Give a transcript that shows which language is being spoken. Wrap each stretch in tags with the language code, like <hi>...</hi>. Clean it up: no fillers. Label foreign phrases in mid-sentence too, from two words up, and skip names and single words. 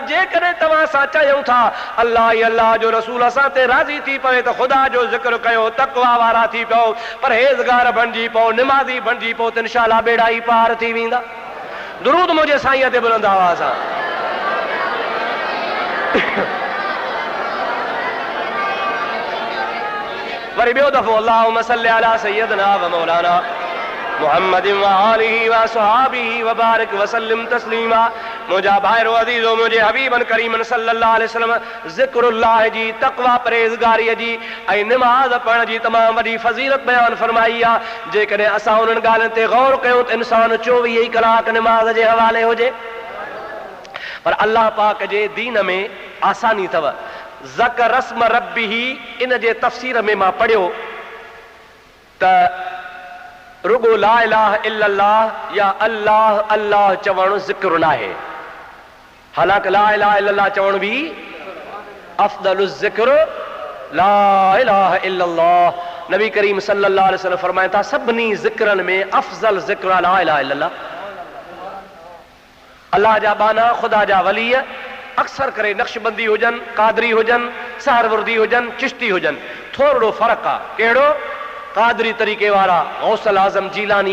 <sd>जेकॾहिं तव्हां सां चयूं था अल्लाह ई अल्लाह जो रसूल असां ते राज़ी थी पवे त ख़ुदा जो ज़िक्र कयो, तक़वा वारा थी पओ, परहेज़गार बणिजी पओ, निमाज़ी बणिजी पओ, त इंशाअल्लाह बेड़ा ई पार थी वेंदा। दुरूद मुंहिंजे साईं ते बुलंद आवाज़ सां। वरी ॿियो दफ़ो</sd> <ar>اللهم صل على سيدنا ومولانا محمد وآله وأصحابه وبارك وسلم تسليما.</ar> <sd>मुंहिंजा भाइरो अज़ीज़ो, मुंहिंजे हबीबन करीमन</sd> <ar>صلى الله عليه وسلم</ar> <sd>ज़िक्रुल्लाह जी, तक़वा परहेज़गारीअ जी ऐं निमाज़ पढ़ण जी तमामु वॾी फ़ज़ीलत बयानु फरमाई आहे। जेकॾहिं असां उन्हनि ॻाल्हियुनि ते गौर कयूं त इंसानु 24 ई कलाक निमाज़ जे हवाले हुजे। पर अल्लाह पाक जे दीन में आसानी अथव।</sd> <ar>ذكر اسم ربه,</ar> <sd>इन जे तफ़सीर में मां पढ़ियो त रुगो</sd> <ar>لا إله إلا الله</ar> <sd>या अल्लाह अल्लाह चवणु ज़िक्र नाहे, हालांकि</sd> <ar>لا إله إلا الله</ar> <sd>चवणु बि अफ़्ज़लु ज़िक्र</sd> <ar>لا إله إلا الله.</ar> <sd>नबी करीम</sd> <ar>صلى الله عليه وسلم</ar> <sd>फरमाइनि था सभिनी ज़िक्रनि में अफ़्ज़ल ज़िक्र</sd> <ar>لا إله إلا الله.</ar> <sd>अल्लाह जा बाना, ख़ुदा जा वली अक्सर करे नक्शबंदी हुजनि, कादरी हुजनि, सहरवर्दी हुजनि, चिश्ती हुजनि, थोरो फ़र्क़ु आहे। कहिड़ो? कादरी तरीक़े वारा, गौसल आज़म जीलानी</sd>